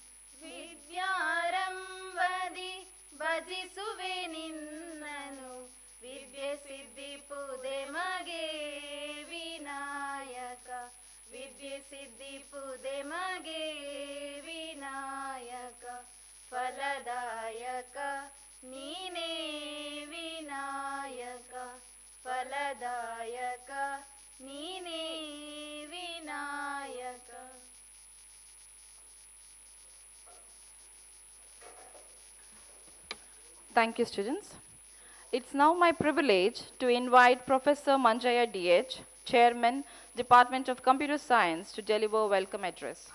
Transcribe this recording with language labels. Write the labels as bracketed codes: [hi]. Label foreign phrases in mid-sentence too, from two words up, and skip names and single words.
[kn] ವಿದ್ಯಾರಂಭದಿ ಭಜಿಸುವೆ ನಿನ್ನನು ವಿದ್ಯೆ ಸಿದ್ಧಿಪುದೆ ಮಗೆ ವಿನಾಯಕ ವಿದ್ಯೆ ಸಿದ್ಧಿಪುದೆ ಮಗೆ ವಿನಾಯಕ ಫಲದಾಯಕ ನೀನೇ ವಿನಾಯಕ ಫಲದಾಯಕ ನೀನೇ ವಿನಾಯಕ. [en] Thank you, students. It's now my privilege to invite Professor Manjaya DH, Chairman, Department of Computer Science, to deliver a welcome address.